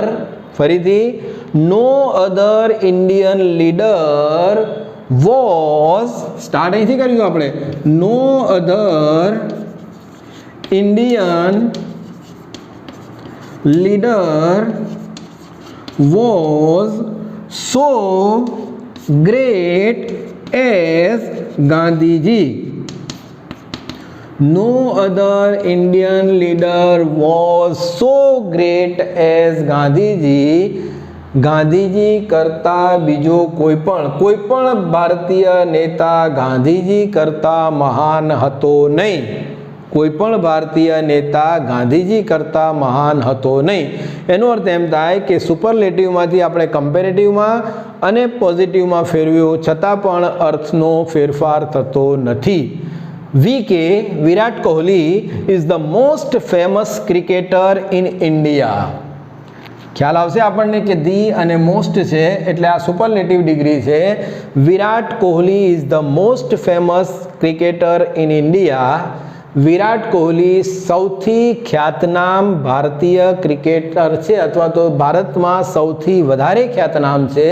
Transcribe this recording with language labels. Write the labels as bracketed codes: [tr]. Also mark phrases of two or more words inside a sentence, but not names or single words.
[gu] ફરીથી [en] no other Indian leader was, [gu] સ્ટાર્ટ અહીંથી કરીશું આપણે, [en] no other Indian leader was so great as [gu] ગાંધીજી. [en] No other Indian leader was so great as ગાંધીજી. [gu] ગાંધીજી કરતાં બીજો કોઈ પણ ભારતીય નેતા ગાંધીજી કરતાં મહાન હતો નહીં. કોઈ પણ ભારતીય નેતા ગાંધીજી કરતાં મહાન હતો નહીં. એનો અર્થ એમ થાય કે સુપરલેટિવમાંથી આપણે કમ્પેરેટિવમાં અને પોઝિટિવમાં ફેરવ્યું છતાં પણ અર્થનો ફેરફાર થતો નથી. [en] VK, Virat Kohli is the most famous cricketer in India. [gu] ખ્યાલ આવશે આપણને કે ધી અને મોસ્ટ છે એટલે આ સુપરલેટિવ ડિગ્રી છે. [en] Virat Kohli is the most famous cricketer in India. [gu] વિરાટ કોહલી સૌથી ખ્યાતનામ ભારતીય ક્રિકેટર છે અથવા તો ભારતમાં સૌથી વધારે ખ્યાતનામ છે.